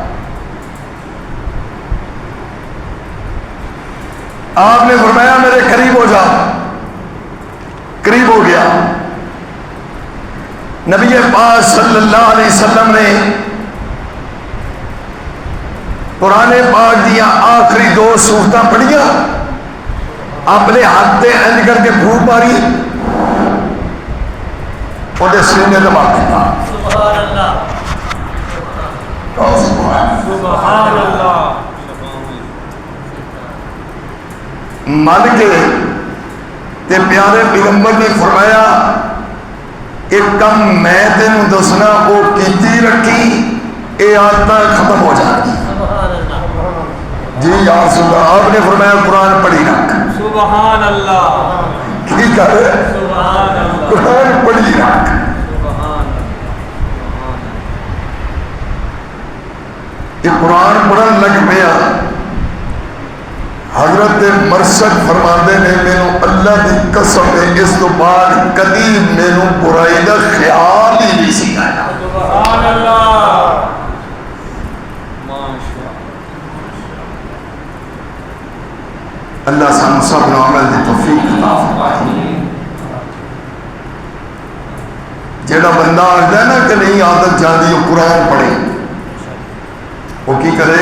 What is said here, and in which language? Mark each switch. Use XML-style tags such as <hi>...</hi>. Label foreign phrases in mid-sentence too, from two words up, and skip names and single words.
<pa>آپ نے فرمایا میرے قریب ہو جا. قریب ہو گیا. نبی پاک</pa> <ar>صلی اللہ علیہ وسلم</ar> <pa>نے قرآن پاک دیا آخری 2 سورتاں پڑھیاں، اپنے ہاتھ تے انج کر کے پھوک ماری، وہ سینے دبا دیتا.</pa> <ar>سبحان اللہ سبحان اللہ.</ar> <pa>من کے تے پیارے پیغمبر نے فرمایا ایک کم میں تینوں دسنا وہ کیتی رکھی، اے عادتیں ختم ہو جائیں گی. جی</pa> <ar>یا رسول اللہ،</ar> <pa>آپ نے فرمایا قرآن پڑھی رکھ.</pa> <ar>سبحان اللہ.</ar> <pa>کی کر</pa> <ar>سبحان اللہ.</ar> <pa>قرآن پڑھی رکھ. یہ قرآن پڑھن لگ پیا. حضرت مرشد فرماندے نے مینوں اللہ دی قسم ہے اس تو بعد کدی مینوں برائی دا خیال ہی نہیں سی آیا.</pa> <ar>سبحان اللہ. ماشاء</ar> <pa>اللہ سان سب نو عمل دی توفیق عطا فرمائے. جیڑا بندہ آتا ہے نا کہ نہیں عادت جاندی وہ قرآن پڑھے، وہ کی کرے؟</pa>